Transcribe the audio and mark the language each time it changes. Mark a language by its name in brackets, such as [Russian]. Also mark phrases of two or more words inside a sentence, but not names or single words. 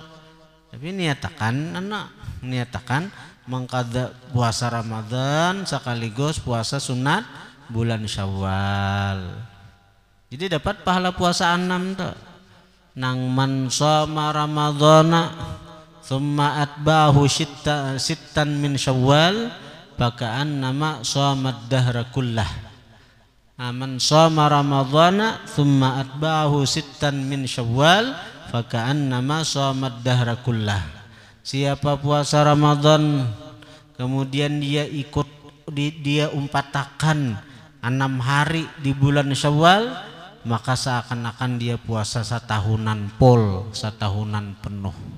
[Indonesian] Tapi niatakan mengqadha puasa Ramadan sekaligus puasa sunat bulan Syawal. Jadi dapat pahala puasa 6 tuh. [Arabic] Nang من صام رمضان ثم أتبعه ستا من شوال فكأنما صام الدهر كله. من صام رمضان ثم أتبعه ستا من شوال فكأنما صام الدهر كله. [Indonesian] Siapa puasa Ramadan kemudian dia umpatakan 6 hari di bulan Syawal, maka seakan-akan dia puasa setahunan penuh.